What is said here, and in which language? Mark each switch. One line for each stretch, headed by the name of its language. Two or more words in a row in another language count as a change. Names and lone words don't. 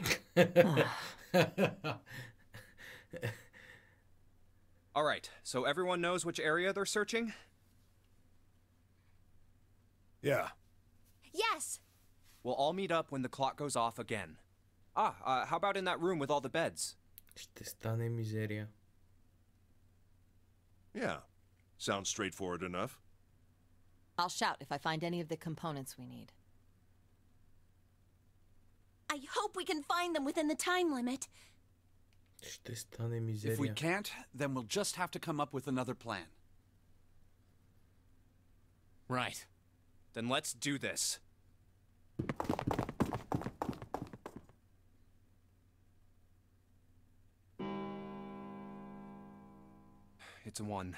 English: All right, so everyone knows which area they're searching? Yeah. Yes! We'll all meet up when the clock goes off again. How about in that room with all the beds?
Bulgarian: Ще стане мизерия.
English: Yeah. Sounds straightforward enough. I'll shout if I find any of the components we need. I hope we can find them within the time limit.
Bulgarian: Ще стане мизерия.
English: If we can't, then we'll just have to come up with another plan. Right. Then let's do this. It's a 1.